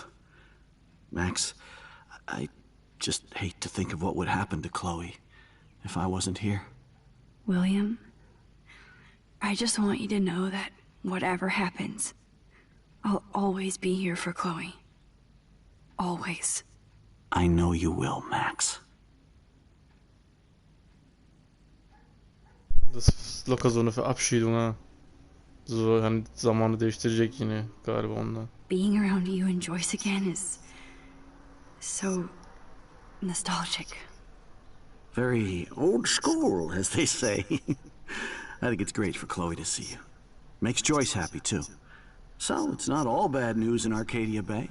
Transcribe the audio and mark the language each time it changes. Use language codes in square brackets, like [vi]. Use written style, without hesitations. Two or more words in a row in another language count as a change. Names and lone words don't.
[en] Max, I just hate to think of what would happen to Chloe if I wasn't here. William, I just want you to know that whatever happens, I'll always be here for Chloe. Always. I know you will, Max. [de] Das ist locker so eine Verabschiedung, ha. [tr] So hani zamanı değiştirecek yine galiba ondan. [en] Being around you and Joyce again is so nostalgic. Very old school, as they say. I think it's great for Chloe to see you. Makes Joyce happy, too. So, it's not all bad news in Arcadia Bay.